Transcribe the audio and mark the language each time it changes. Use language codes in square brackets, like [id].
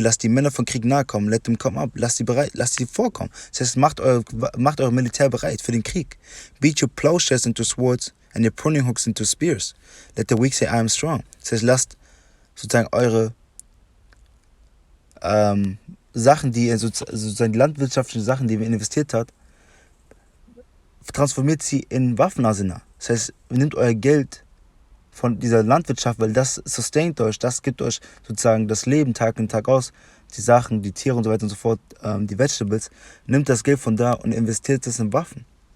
[de] Lasst die Männer von Krieg nahe kommen. [en] Let them come up. [de] Lasst sie vorkommen. Das heißt, macht euer Militär bereit für den Krieg. [en] Beat your plowshares into swords and your pruning hooks into spears. Let the weak say, I am strong. [de] Das heißt, lasst sozusagen eure Sachen, die ihr sozusagen die landwirtschaftlichen Sachen, die ihr investiert habt, transformiert sie in Waffenarsenal. Das heißt, nehmt euer Geld von dieser Landwirtschaft, weil das sustaint euch, das gibt euch sozusagen das Leben Tag in Tag aus, die Sachen, die Tiere und so weiter und so fort, die Vegetables, nimmt das Geld von da und investiert es in Waffen.